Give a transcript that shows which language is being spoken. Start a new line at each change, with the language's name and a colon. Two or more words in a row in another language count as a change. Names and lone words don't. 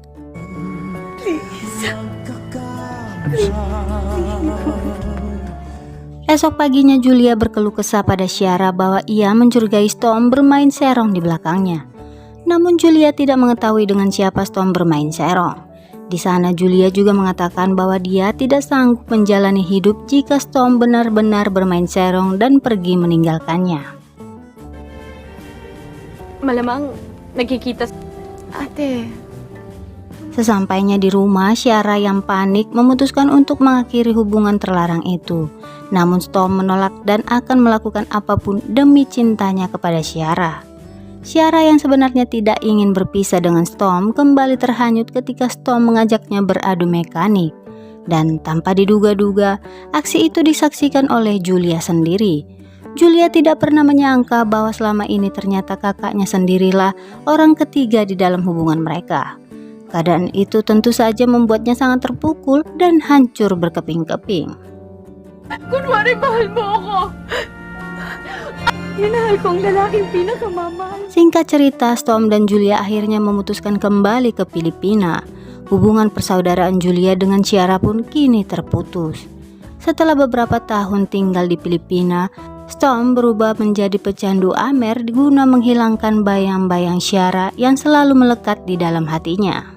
Indonesian: Esok paginya Julia berkeluh kesah pada Ciara bahwa ia mencurigai Storm bermain serong di belakangnya. Namun Julia tidak mengetahui dengan siapa Storm bermain serong. Di sana Julia juga mengatakan bahwa dia tidak sanggup menjalani hidup jika Storm benar-benar bermain serong dan pergi meninggalkannya.
Filipino: Malamang nagkikita. Ate,
Indonesian: Sesampainya di rumah, Ciara yang panik memutuskan untuk mengakhiri hubungan terlarang itu. Namun Storm menolak dan akan melakukan apapun demi cintanya kepada Ciara. Ciara yang sebenarnya tidak ingin berpisah dengan Storm kembali terhanyut ketika Storm mengajaknya beradu mekanik. Dan tanpa diduga-duga, aksi itu disaksikan oleh Julia sendiri. Julia tidak pernah menyangka bahwa selama ini ternyata kakaknya sendirilah orang ketiga di dalam hubungan mereka. Keadaan itu tentu saja membuatnya sangat terpukul dan hancur berkeping-keping.
Filipino: Kunwari mahal mo ako. Minahal ko ang lalaking pinakamamahal.
Indonesian: Singkat cerita, Storm dan Julia akhirnya memutuskan kembali ke Filipina. Hubungan persaudaraan Julia dengan Ciara pun kini terputus. Setelah beberapa tahun tinggal di Filipina, Storm berubah menjadi pecandu Amer guna menghilangkan bayang-bayang Ciara yang selalu melekat di dalam hatinya.